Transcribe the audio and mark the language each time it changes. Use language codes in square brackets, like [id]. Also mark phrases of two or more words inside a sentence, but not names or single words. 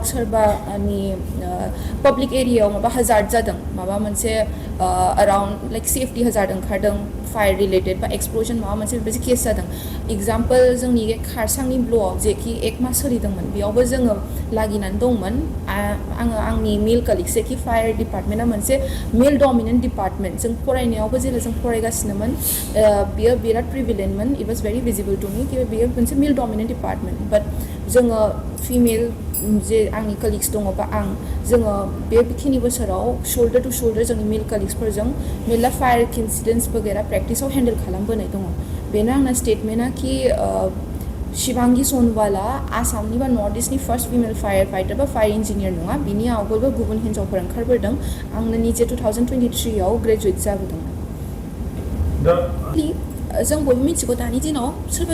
[brx] सोरबानि पब्लिक एरियायाव माबा हाजार्ड जादों माबा मोनसे [en] around like safety hazard [brx] ओंखारदों [en] fire related [brx] बा एक्सप्लोजन माबा मोनसे बेबायदि केस जादों एग्जाम्पल जोंनि खारसांनि ब्ल'आव जेखि 1 मास सोलिदोंमोन बेयावबो जोङो लागिनानै दंमोन आङो आंनि [en] male colleagues [brx] जेखि फायर डिपार्टमेन्टआ मोनसे [en] male dominant department [brx] जों फरायनायावबो जेला जों फरायगासिनोमोन बियो बिराद प्रिभिलेन्टमोन [en] it was was very visible to me [brx] कि बेयो मोनसे [en] male dominate department [brx] बाट जोङो फिमेल जे आंनि कलिग्स दङ बा आं जोङो बेखिनि बोसोराव [en] shoulder to shoulder [brx] जोंनि मेल कलिग्सफोरजों मेरला [en] fire incidents [brx] वगैरह प्रेक्टिसाव हेन्डल खालामबोनाय दङ बेनो आंना स्टेटमेन्टआ कि शिवांगी सोनवाला आसामनि बा नर्थ इस्टनि [en] first female fire fighter [brx] बा [en] fire engineer [brx] नङा बिनि आवगोलबो गुबुन हिन्जावफोर ओंखारबोदों आंनो निजे 2023 आव ग्रेजुवेट जाबोदोंमोन जों बयबो मिथिगौ दानि दिनाव सोरबा